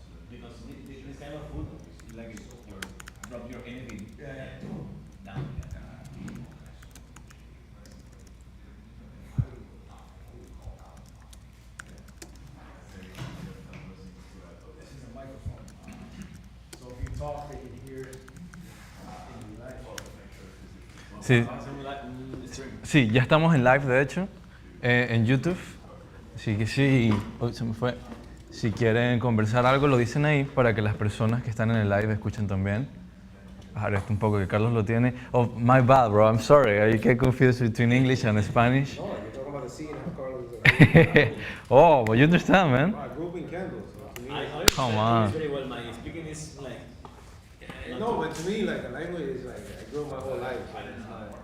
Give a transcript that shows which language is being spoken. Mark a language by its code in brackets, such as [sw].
[en] Because this kind of food, like drop your energy down. This is a microphone. So if you talk, they can hear it. [es] Sí, sí, ya estamos en live, de hecho, en YouTube. Así que sí, uy, se me fue. Si quieren conversar algo, lo dicen ahí para que las personas que están en el live escuchen también. Bajar esto un poco, que Carlos lo tiene. [en] Oh, my bad, bro. I'm sorry. I get confused between English and Spanish. No, you're talking about the scene how Carlos is. Oh, but you understand, man. I grew up in Candles. So to me, Come on. Very well, my speaking is like. no, but to me, like a language is like I grew up my whole life. So it's not,